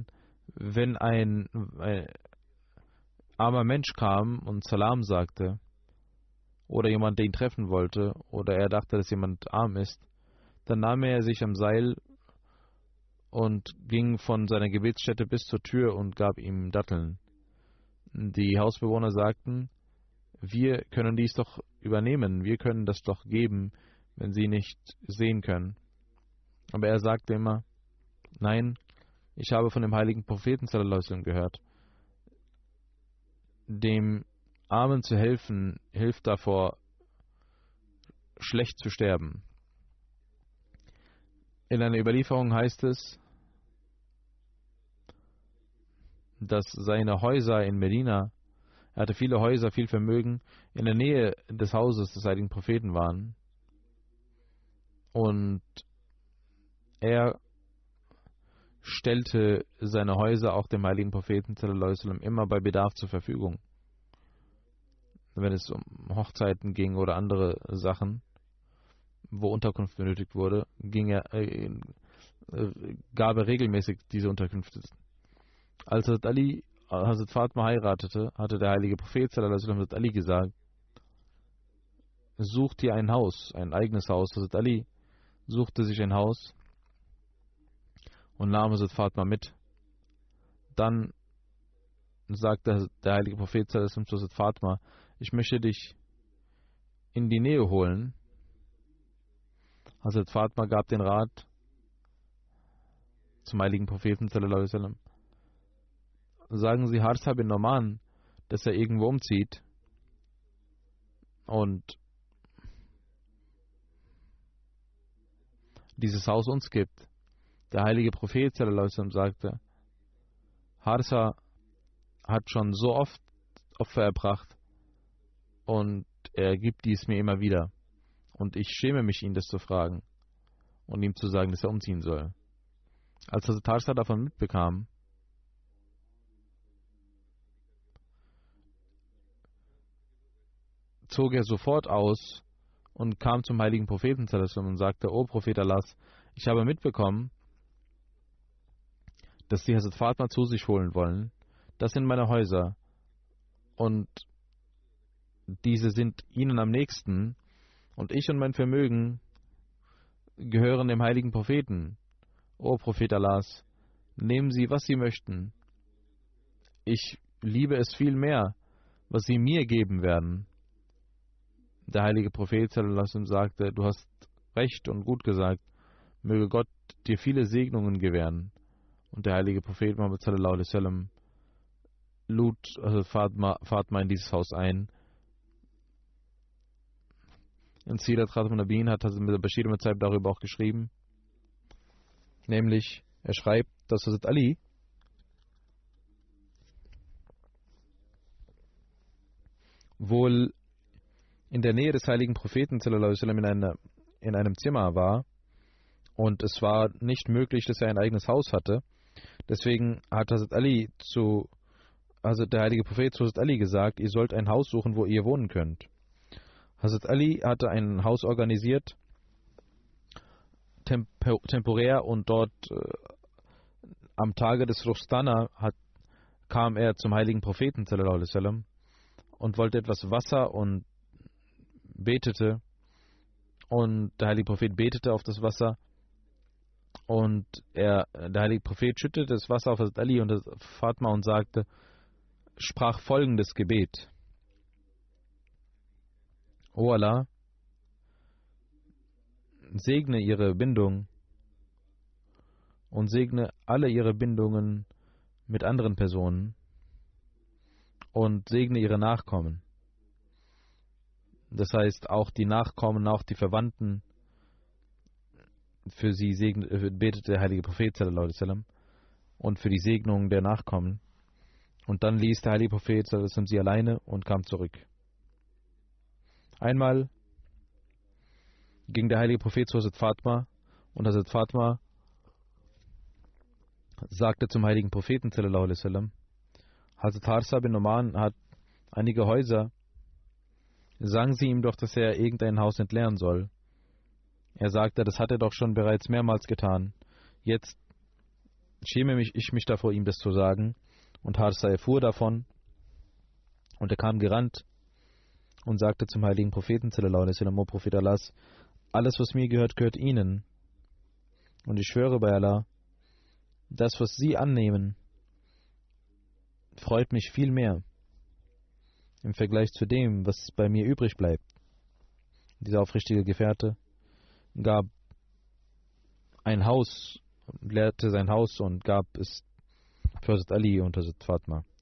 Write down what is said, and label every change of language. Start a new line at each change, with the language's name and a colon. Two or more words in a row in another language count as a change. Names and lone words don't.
German: Wenn ein armer Mensch kam und Salam sagte oder jemand, der ihn treffen wollte oder er dachte, dass jemand arm ist, dann nahm er sich am Seil und ging von seiner Gebetsstätte bis zur Tür und gab ihm Datteln. Die Hausbewohner sagten, wir können dies doch übernehmen, wir können das doch geben, wenn Sie nicht sehen können. Aber er sagte immer, nein, ich habe von dem heiligen Propheten
Arabic: صلى الله عليه وسلم
German: gehört. Dem Armen zu helfen, hilft davor, schlecht zu sterben. In einer Überlieferung heißt es, dass seine Häuser in Medina, er hatte viele Häuser, viel Vermögen, in der Nähe des Hauses des heiligen Propheten waren. Und er stellte seine Häuser auch dem heiligen Propheten
Arabic: صلى الله عليه وسلم
German: immer bei Bedarf zur Verfügung. Wenn es um Hochzeiten ging oder andere Sachen, wo Unterkunft benötigt wurde, gab er regelmäßig diese Unterkünfte. Als Hazrat Fatma heiratete, hatte der heilige Prophet
Arabic: صلى الله عليه وسلم
German: Hazrat Ali gesagt, such dir ein Haus, ein eigenes Haus. Hazrat Ali suchte sich ein Haus und nahm Hazrat Fatma mit. Dann sagte der heilige Prophet
Arabic: صلى الله عليه وسلم
German: zu Hazrat Fatma, ich möchte dich in die Nähe holen. Hazrat Fatma gab den Rat zum heiligen Propheten
Arabic: صلى الله عليه وسلم.
German: Sagen Sie Harsa bin Noman, dass er irgendwo umzieht und dieses Haus uns gibt. Der heilige Prophet
Arabic: صلى الله عليه وسلم
German: sagte, Harsa hat schon so oft Opfer erbracht und er gibt dies mir immer wieder. Und ich schäme mich, ihn das zu fragen und ihm zu sagen, dass er umziehen soll. Als Hazrat Harsa davon mitbekam, zog er sofort aus und kam zum heiligen Propheten
Arabic: صلى الله عليه وسلم
German: und sagte, O Prophet Allahs, ich habe mitbekommen, dass Sie Hazrat Fatma zu sich holen wollen. Das sind meine Häuser und diese sind Ihnen am nächsten und ich und mein Vermögen gehören dem heiligen Propheten. O Prophet Allahs, nehmen Sie, was Sie möchten. Ich liebe es viel mehr, was Sie mir geben werden. Der heilige Prophet
Arabic: صلى الله عليه وسلم
German: sagte, du hast recht und gut gesagt, möge Gott dir viele Segnungen gewähren. Und der heilige Prophet Muhammad
Arabic: صلى الله عليه وسلم
German: lud Fatma in dieses Haus ein. In Sirat Khatam Nabin hat Hazrat Bashir Mazaib darüber auch geschrieben. Nämlich, er schreibt, dass Hazrat Ali wohl in der Nähe des heiligen Propheten
Arabic: صلى الله عليه وسلم
German: in einem Zimmer war und es war nicht möglich, dass er ein eigenes Haus hatte. Deswegen hat der heilige Prophet zu Hazrat Ali gesagt, ihr sollt ein Haus suchen, wo ihr wohnen könnt. Hazrat Ali hatte ein Haus organisiert, temporär, und dort am Tage des Rostana kam er zum heiligen Propheten
Arabic: صلى الله عليه وسلم
German: und wollte etwas Wasser und betete, und der heilige Prophet betete auf das Wasser und der heilige Prophet schüttete das Wasser auf Hazrat Ali und Fatma und sprach folgendes Gebet: O Allah, segne ihre Bindung und segne alle ihre Bindungen mit anderen Personen und segne ihre Nachkommen. Das heißt, auch die Nachkommen, auch die Verwandten, für sie betete der heilige Prophet
Arabic: صلى الله عليه وسلم
German: und für die Segnung der Nachkommen. Und dann ließ der heilige Prophet
Arabic: صلى الله عليه وسلم
German: sie alleine und kam zurück. Einmal ging der heilige Prophet zu Hazrat Fatma und Hazrat Fatma sagte zum heiligen Propheten
Arabic: صلى الله عليه وسلم,
German: Hazrat Harsa bin Noman hat einige Häuser, sagen Sie ihm doch, dass er irgendein Haus entleeren soll. Er sagte, das hat er doch schon bereits mehrmals getan. Jetzt schäme ich mich davor, ihm das zu sagen. Und Harsa erfuhr davon und er kam gerannt und sagte zum heiligen Propheten
Arabic: صلى الله عليه وسلم,
German: O Prophet Allahs, alles was mir gehört, gehört Ihnen. Und ich schwöre bei Allah, Das, was Sie annehmen, freut mich viel mehr im Vergleich zu dem, was bei mir übrig bleibt. Dieser aufrichtige Gefährte gab ein Haus, leerte sein Haus und gab es für Hazrat Ali und Hazrat Fatma.